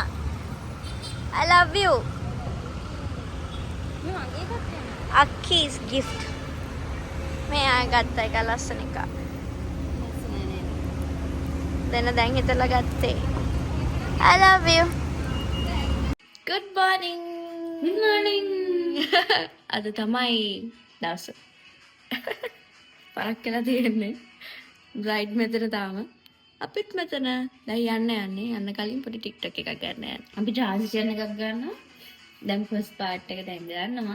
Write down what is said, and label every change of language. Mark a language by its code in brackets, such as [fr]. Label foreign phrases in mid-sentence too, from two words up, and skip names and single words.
[en] I love you. Aki's gift. [si] මේ ආ ගත්ත එක ලස්සන එක. දැන් හිතලා ගත්තේ. [en] I love you. Good morning. Good morning. [si] අද තමයි දවස. පරක් කියලා තියෙන්නේ. බ්‍රයිඩ් මෙතන තාම. අපිත් මෙතන දැන් යන්න කලින් පොඩි TikTok එකක් ගන්න යන්න. අපි transition එකක් ගන්නවා. දැන් [en] first part [si] එක දැන් ගන්නවා.